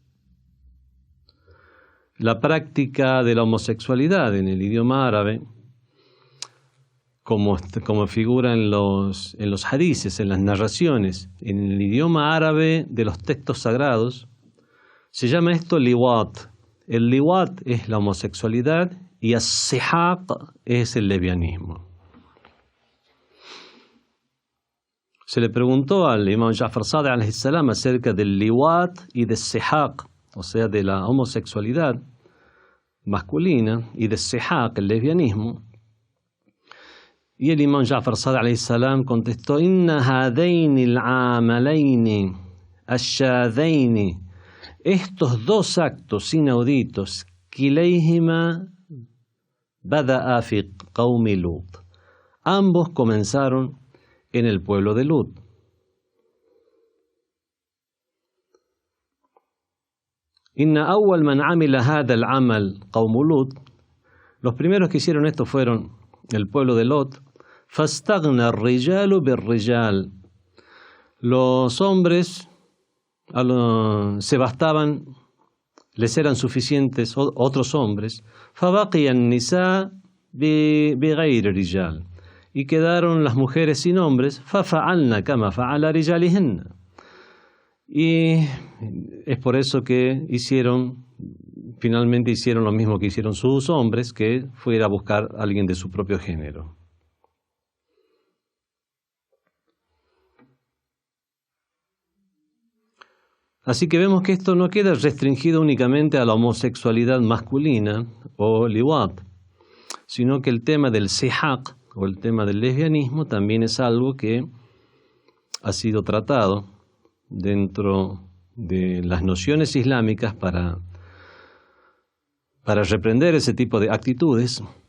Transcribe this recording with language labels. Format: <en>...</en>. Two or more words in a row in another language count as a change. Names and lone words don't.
<es>La práctica de la homosexualidad en el idioma árabe, como figura en los hadices, en las narraciones, en el idioma árabe de los textos sagrados, se llama esto liwat. El liwat es la homosexualidad y as-sihaq es el lesbianismo. Se le preguntó al imam Ja'far Sadiq</es> <ar>عليه السلام</ar> <es>acerca del liwat y del sihaq, o sea, de la homosexualidad masculina y del sihaq, el lesbianismo. Y el imam Ja'far Sadiq</es> <ar>عليه السلام</ar> <es>contestó:</es> <ar>إن هذين العملين الشاذين,</ar> <es>estos dos actos inauditos,</es> <ar>كلاهما بدأ في قوم لوط,</ar> <es>ambos comenzaron en el pueblo de Lut.</es> <ar>إن أول من عمل هذا العمل قوم لوط,</ar> <es>los primeros que hicieron esto fueron el pueblo de Lot.</es> <ar>فاستغنى الرجال بالرجال,</ar> <es>los hombres se bastaban, les eran suficientes otros hombres.</es> <ar>فبقي النساء بغير رجال,</ar> <es>y quedaron las mujeres sin hombres.</es> <ar>ففعلن كما فعل رجالهن,</ar> <es>y es por eso que finalmente hicieron lo mismo que hicieron sus hombres, que fue ir a buscar a alguien de su propio género. Así que vemos que esto no queda restringido únicamente a la homosexualidad masculina o liwat, sino que el tema del sihaq o el tema del lesbianismo también es algo que ha sido tratado dentro de las nociones islámicas para para reprender ese tipo de actitudes.</es>